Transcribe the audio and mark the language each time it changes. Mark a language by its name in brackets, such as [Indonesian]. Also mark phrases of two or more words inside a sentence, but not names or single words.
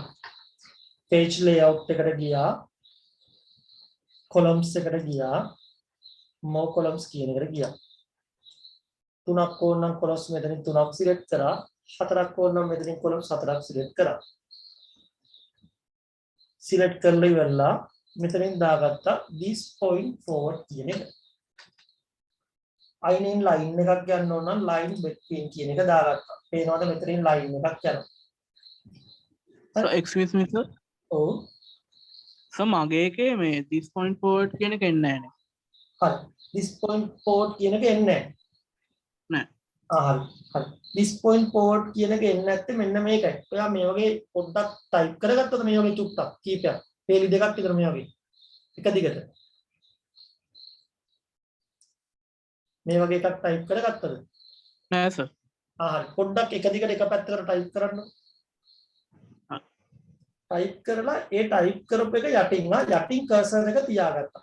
[English] page layout [Sinhala] එකට ගියා. columns එකට ගියා. [English] more columns [Sinhala] කියන එකට ගියා. තුනක් ඕනනම් columns මෙතනින් තුනක් select කරා. හතරක් ඕනනම් මෙතනින් columns හතරක් select කරා. select කරලා ඉවරලා මෙතනින් දාගත්තා [English] this point forward [Sinhala] කියන එක. අයිනින් line එකක් ගන්න ඕන නම් [English] line between [Sinhala] කියන එක දාගත්තා. පේනවද මෙතනින් line එකක් යනවා. [English] So excuse me sir. [Sinhala] ඔව්. සර් මගේ එකේ මේ [English] this point forward [Sinhala] කියන එක එන්නේ නැහැ නේ. හරි. [English] this point forward [Sinhala] කියන එක එන්නේ නෑ. හරි. හරි. [English] this point forward [Sinhala] කියන එක එන්නේ නැත්තේ මෙන්න මේකයි. ඔයා මේ වගේ පොඩ්ඩක් type කරගත්තොත් මේ වගේ චුට්ටක් කීපයක්. පේලි දෙකක් විතර මේ වගේ. එක දිගට. මේ වගේ එකක් type කරගත්තද? නෑ සර්. හරි. පොඩ්ඩක් එක දිගට එක පැත්තකට type කරන්න. type කරලා ඒ type කරපු එක යටින් cursor එක තියාගත්තා.